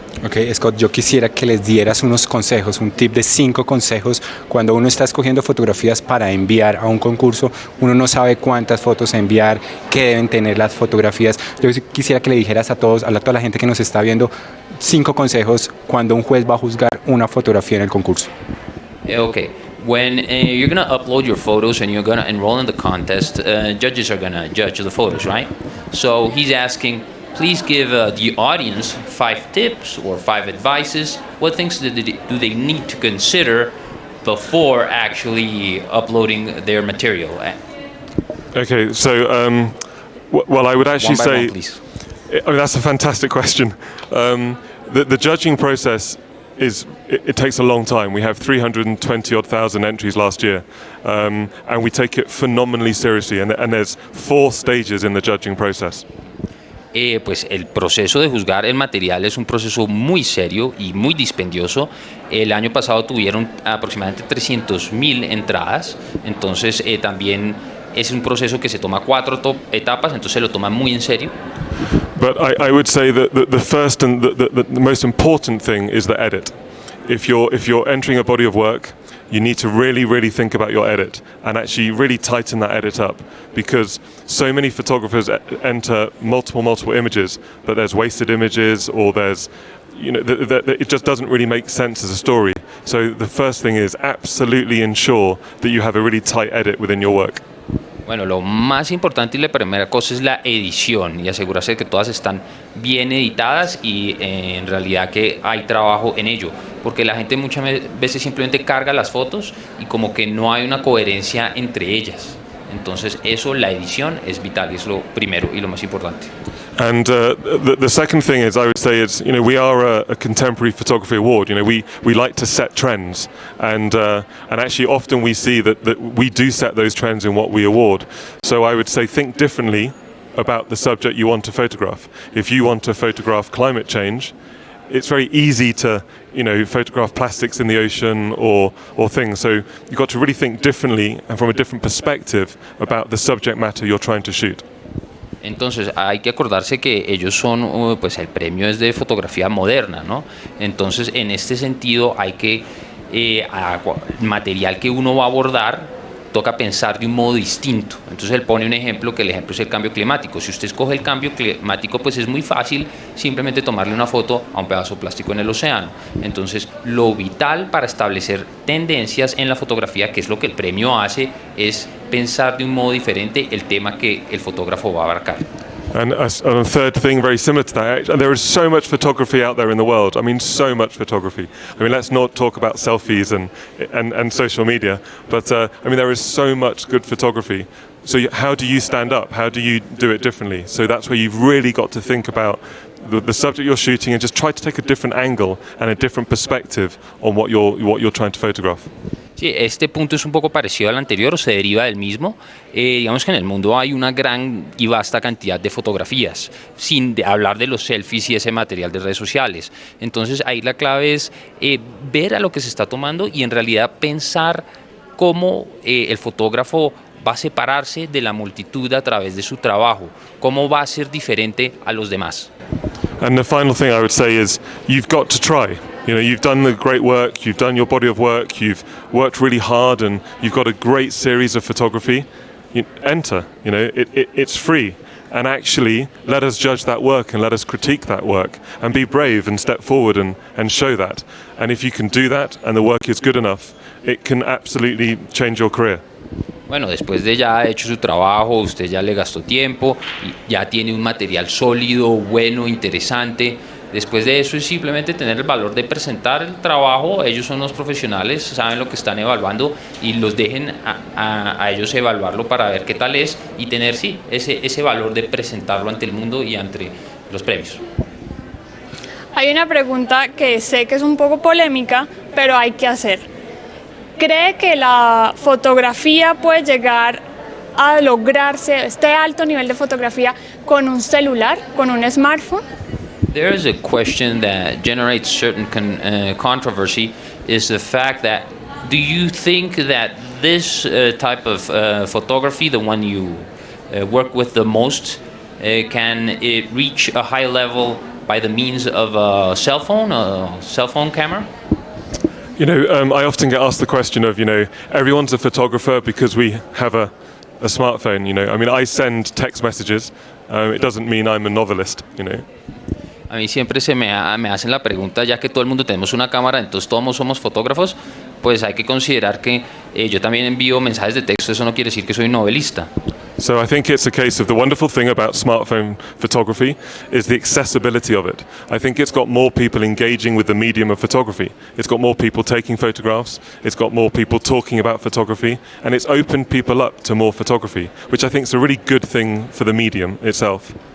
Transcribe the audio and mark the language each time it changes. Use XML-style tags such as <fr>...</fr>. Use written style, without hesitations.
<es>Ok, Scott, yo quisiera que les dieras unos consejos, un tip de 5 consejos. Cuando uno está escogiendo fotografías para enviar a un concurso, uno no sabe cuántas fotos enviar, qué deben tener las fotografías. Yo quisiera que le dijeras a todos, a toda la gente que nos está viendo, 5 consejos cuando un juez va a juzgar una fotografía en el concurso.</es> <en>Okay. When you're going to upload your photos and you're going to enroll in the contest, judges are going to judge the photos, right? So he's asking, please give the audience 5 tips or 5 advices. What things do they need to consider before actually uploading their material? Okay, so well, I would actually One by say, one, please. I mean, that's a fantastic question. The judging process it takes a long time. We have 320,000 entries last year, and we take it phenomenally seriously. And there's 4 stages in the judging process.</en> <es>Pues el proceso de juzgar el material es un proceso muy serio y muy dispendioso. El año pasado tuvieron aproximadamente 300,000 entradas, entonces también es un proceso que se toma 4 etapas, entonces se lo toman muy en serio.</es> <en>But I would say that the first and the most important thing is the edit. If you're entering a body of work, you need to really think about your edit and actually really tighten that edit up, because so many photographers enter multiple images, but there's wasted images, or there's, you know, it just doesn't really make sense as a story. So the first thing is absolutely ensure that you have a really tight edit within your work.</en> <es>Bueno, lo más importante y la primera cosa es la edición y asegurarse de que todas están bien editadas y en realidad que hay trabajo en ello, porque la gente muchas veces simplemente carga las fotos y como que no hay una coherencia entre ellas. Entonces eso, la edición es vital, es lo primero y lo más importante.</es> <en>And the second thing is, I would say, is, you know, we are a contemporary photography award. You know, we like to set trends, and actually often we see that we do set those trends in what we award. So I would say think differently about the subject you want to photograph. If you want to photograph climate change, it's very easy to, you know, photograph plastics in the ocean or things. So you've got to really think differently and from a different perspective about the subject matter you're trying to shoot.</en> <es>Entonces hay que acordarse que ellos son, pues el premio es de fotografía moderna, ¿no? Entonces en este sentido hay que, el material que uno va a abordar toca pensar de un modo distinto. Entonces él pone un ejemplo, que el ejemplo es el cambio climático. Si usted escoge el cambio climático, pues es muy fácil simplemente tomarle una foto a un pedazo de plástico en el océano. Entonces lo vital para establecer tendencias en la fotografía, que es lo que el premio hace, es pensar de un modo diferente el tema que el fotógrafo va a abarcar.</es> <en>And a third thing very similar to that, there is so much photography out there in the world. I mean, so much photography. I mean, let's not talk about selfies and social media, but I mean, there is so much good photography. So how do you stand up? How do you do it differently? So that's where you've really got to think about the subject you're shooting and just try to take a different angle and a different perspective on what you're trying to photograph.</en> <es>Sí, este punto es un poco parecido al anterior, o se deriva del mismo. Digamos que en el mundo hay una gran y vasta cantidad de fotografías, sin hablar de los selfies y ese material de redes sociales. Entonces ahí la clave es ver a lo que se está tomando y en realidad pensar cómo el fotógrafo va a separarse de la multitud a través de su trabajo, cómo va a ser diferente a los demás.</es> <en>And the final thing I would say is you've got to try. You know, you've done the great work, you've done your body of work, you've worked really hard, and you've got a great series of photography. Enter, you know, it's free. And actually, let us judge that work and let us critique that work and be brave and step forward and show that. And if you can do that and the work is good enough, it can absolutely change your career.</en> <es>Bueno, después de ya hecho su trabajo, usted ya le gastó tiempo, ya tiene un material sólido, bueno, interesante. Después de eso es simplemente tener el valor de presentar el trabajo. Ellos son los profesionales, saben lo que están evaluando y los dejen a ellos evaluarlo para ver qué tal es y tener sí, ese valor de presentarlo ante el mundo y ante los premios. Hay una pregunta que sé que es un poco polémica, pero hay que hacer. ¿Cree que la fotografía puede llegar a lograrse, este alto nivel de fotografía, con un celular, con un smartphone?</es> <en>There is a question that generates certain controversy, is the fact that do you think that this type of photography, the one you work with the most, can it reach a high level by the means of a cell phone camera? You know, I often get asked the question of, you know, everyone's a photographer because we have a smartphone, you know. I mean, I send text messages. It doesn't mean I'm a novelist, you know.</en> <es>A mí siempre me hacen la pregunta, ya que todo el mundo tenemos una cámara, entonces todos somos fotógrafos, pues hay que considerar que yo también envío mensajes de texto, eso no quiere decir que soy novelista.</es> <en>So I think it's a case of the wonderful thing about smartphone photography is the accessibility of it. I think it's got more people engaging with the medium of photography. It's got more people taking photographs. It's got more people talking about photography. And it's opened people up to more photography, which I think is a really good thing for the medium itself.</en>